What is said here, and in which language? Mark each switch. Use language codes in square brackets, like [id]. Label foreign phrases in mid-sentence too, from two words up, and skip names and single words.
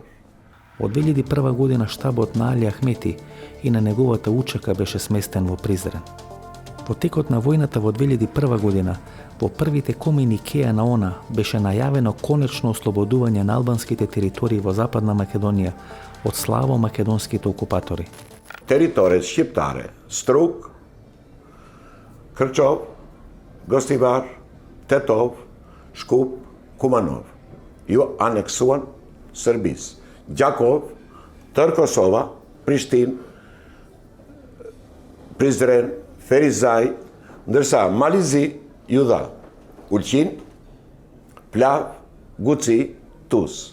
[mk] Од 2001 година штабот на Али Ахмети и на неговата учека беше сместен во Призрен. Во текот на војната во 2001 година, во првите комуникеа на ОНА беше најавено конечно ослободување на албанските територии во Западна Македонија од славо-македонските окупатори. [sq] Teritorët shqiptare, Struk, Kërçov, Gostivar, Tetov, Shkup, Kumanov, ju aneksuan Serbisë. Gjakov, tërë Kosova, Prishtinë, Prizren, Ferizaj, ndërsa Malizi ju dha Ulqin, Plav, Guci, Tuz.